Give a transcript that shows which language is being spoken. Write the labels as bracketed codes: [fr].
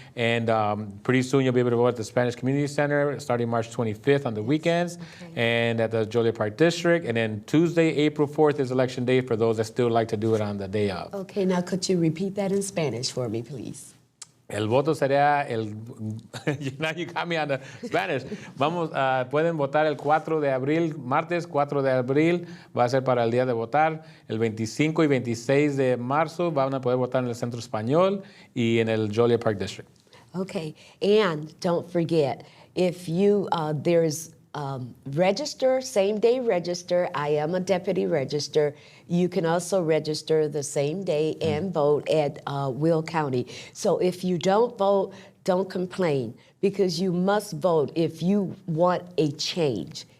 [en] And pretty soon you'll be able to vote at the Spanish Community Center starting March 25th on the weekends, and at the Joliet Park District. And then Tuesday, April 4th is election day for those that still like to do it on the day of. Okay, now could you repeat that in Spanish for me, please? [es] El voto sería [en] now you got me on the Spanish. [es] Pueden votar el 4 de abril, martes 4 de abril, va a ser para el día de votar. El 25 y 26 de marzo van a poder votar en el Centro Español y en el Joliet Park District. [en] Okay, and don't forget, if you, there's register, same day register. I am a deputy register. You can also register the same day and vote at Will County. So if you don't vote, don't complain, because you must vote if you want a change.